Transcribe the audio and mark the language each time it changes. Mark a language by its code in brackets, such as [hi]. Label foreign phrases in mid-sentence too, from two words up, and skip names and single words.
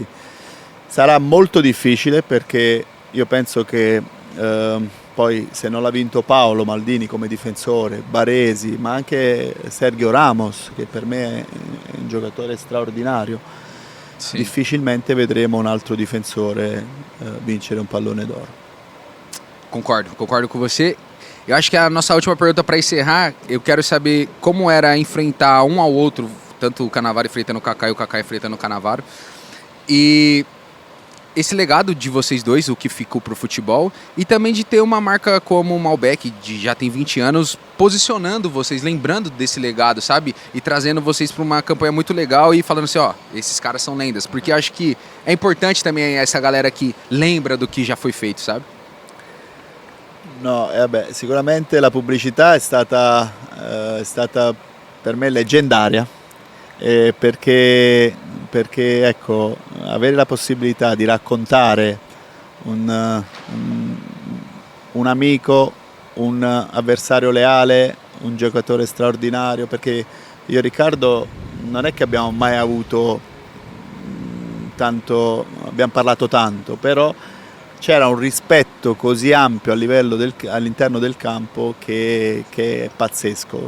[it] Sarà molto difficile perché io penso che poi se non l'ha vinto Paolo Maldini come difensore, Baresi, ma anche Sergio Ramos, che per me è un giocatore straordinario, [pt] Sim. [it] difficilmente vedremo un altro difensore vincere un pallone d'oro. [pt] Concordo com você. Eu acho que a nossa última pergunta para encerrar, eu quero saber como era enfrentar um ao outro, tanto o Cannavaro enfrentando o Kaká e o Kaká enfrentando o Cannavaro. E esse legado de vocês dois, o que ficou pro futebol, e também de ter uma marca como o Malbec, de já tem 20 anos, posicionando vocês, lembrando desse legado, sabe? E trazendo vocês para uma campanha muito legal e falando assim, ó, esses caras são lendas. Porque eu acho que é importante também essa galera que lembra do que já foi feito, sabe? [it] No, sicuramente la pubblicità è stata per me leggendaria, perché ecco, avere la possibilità di raccontare un amico, un avversario leale, un giocatore straordinario, perché io e Riccardo non è che abbiamo mai avuto tanto, abbiamo parlato tanto, però c'era un rispetto così ampio a livello all'interno del campo che è pazzesco.